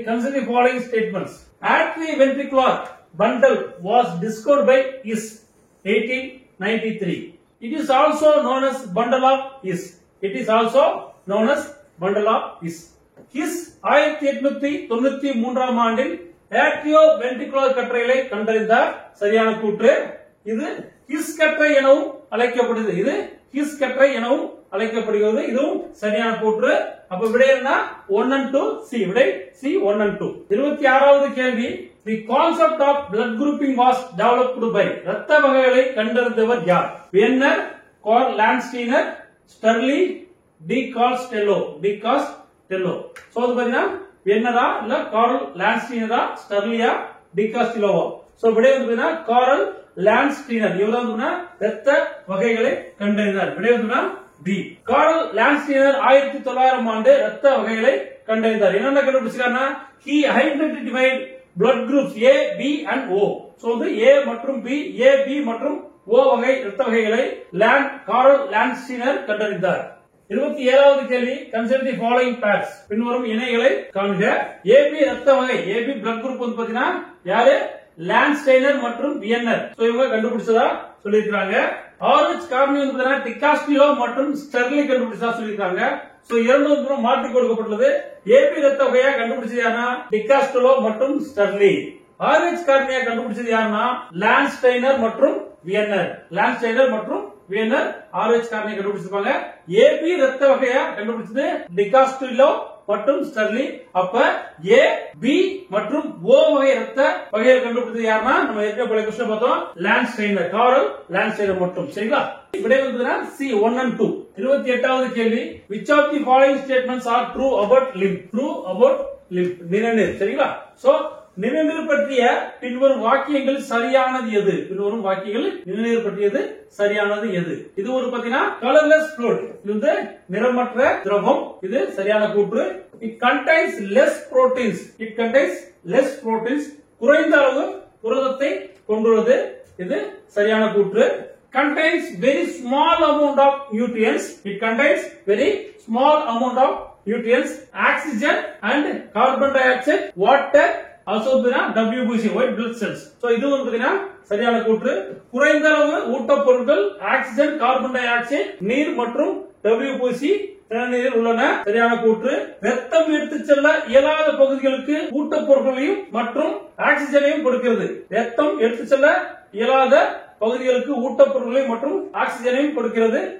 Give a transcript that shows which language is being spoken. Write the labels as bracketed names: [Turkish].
[English] Consider the following statements. Atrioventricular bundle was discovered by His 1893. It is also known as bundle of His. It is also known as bundle of His. [Tamil] His 1893 ஆண்டில் ஆட்ரியோவென்ட்ரிகுலர் கற்றைகளை கண்டறிந்தார். சரியான கூற்று. இது his கற்றை எனவும் அழைக்கப்படுகிறது. இது his கற்றை எனவும் அழைக்கப்படுகிறது. இதுவும் சரியான கூற்று. அப்ப விடை என்ன? 1 and 2 சி. விடை சி 1 and 2. 26வது கேள்வி. [English] The concept of blood grouping was developed by [Tamil] இரத்த வகைகளை கண்டறிந்தவர் யார்? வியன்னர், curl Landsteiner, ஸ்டர்லி, D காஸ்டெல்லோ. D காஸ்டெல்லோ. So அது பாத்தீங்கன்னா வியன்னரா இல்ல கார்ல் லான்ஸ்டீனரா, ஸ்டர்லியா, டி காஸ்டெல்லோவா? சோ விடை வந்து கார்ல் லான்ஸ்டீனர். இவர் தான் இரத்த வகைகளை கண்டறிந்தார். விடை வந்து டி. கார்ல் லான்ஸ்டீனர் 1900 ஆண்டு இரத்த வகைகளை கண்டறிந்தார். என்னென்ன கண்டுபிடிச்சாருன்னா [English] he identified blood groups A, B and O. [Tamil] So வந்து A மற்றும் B, A, B மற்றும் O வகை இரத்த வகைகளை கார்ல் லான்ஸ்டீனர் கண்டறிந்தார். 27வது கேள்வி. [English] Consider the following pairs. [Tamil] பின்வரும் இணைகளை காண்க. AB இரத்த வகை. AB blood group வந்து பாத்தீங்கன்னா யாரு? லான்ஸ்டீனர் மற்றும் வியன்னர். சோ இவங்க கண்டுபிடிச்சதா சொல்லிருக்காங்க. RH கார்னி வந்து பாத்தீங்கன்னா டிகாஸ்டிலோ மற்றும் ஸ்டெர்லி கண்டுபிடிச்சதா சொல்லிருக்காங்க. சோ இரண்டு மாற்றி கொடுக்கப்பட்டுள்ளது. AB இரத்த வகையா கண்டுபிடிச்சது யாருன்னா டிகாஸ்டிலோ மற்றும் ஸ்டெர்லி. RH கார்னியா கண்டுபிடிச்சது யாருன்னா லான்ஸ்டீனர் மற்றும் வியன்னர். லான்ஸ்டீனர் மற்றும் வியன்னர் RH கார்னியா கண்டுபிடிச்சிருப்பாங்க. AB இரத்த வகையா கண்டுபிடிச்சது டிகாஸ்டிலோ மற்றும் ஸ்டெர்லி. அப்ப A, B மற்றும் O வகை இரத்த வகையை கண்டுபிடிச்சது யாருன்னா நம்ம ஏற்கனவே क्वेश्चन பார்த்தோம் லான்ஸ்டீனர், கார்ல் லான்ஸ்டீனர் மட்டும். சரிங்களா? விடை வந்து C 1 and 2. 28வது கேள்வி. [English] Which of the following statements are true about lymph? True about lymph. நிணநீர். சரிங்களா? [Tamil] சோ நிணநீர் பற்றிய பின்வரும் வாக்கியங்கள் சரியானது எது? பின்வரும் வாக்கியங்கள் நிணநீர் பற்றியது சரியானது எது? இது ஒரு பாத்தீங்கன்னா கலர்லெஸ் fluid. இது வந்து நிறமற்ற திரவம். இது சரியான கூற்று. [English] It contains less proteins. It contains less proteins. [Tamil] குறைந்த அளவு புரதத்தை கொண்டுள்ளது. இது சரியான கூற்று. [English] Contains very small amount of nutrients. It contains very small amount of nutrients, oxygen and carbon dioxide, water, also WBC, white blood cells. [Tamil] So இது வந்து பாத்தீங்கன்னா சரியான கூற்று. குறைந்த அளவு ஊட்டப்பொருட்கள், ஆக்சிஜன், கார்பன் டை ஆக்சைடு, நீர் மற்றும் WBC நிணநீரில் உள்ளன. சரியான கூற்று. ரத்தம் எடுத்துச் செல்ல இயலாத பகுதிகளுக்கு ஊட்டப்பொருட்களையும் மற்றும் ஆக்சிஜனையும் கொடுக்கிறது. ரத்தம் எடுத்துச் செல்ல இயலாத பகுதிகளுக்கு ஊட்டப்பொருட்களை மற்றும் ஆக்சிஜனையும் கொடுக்கிறது.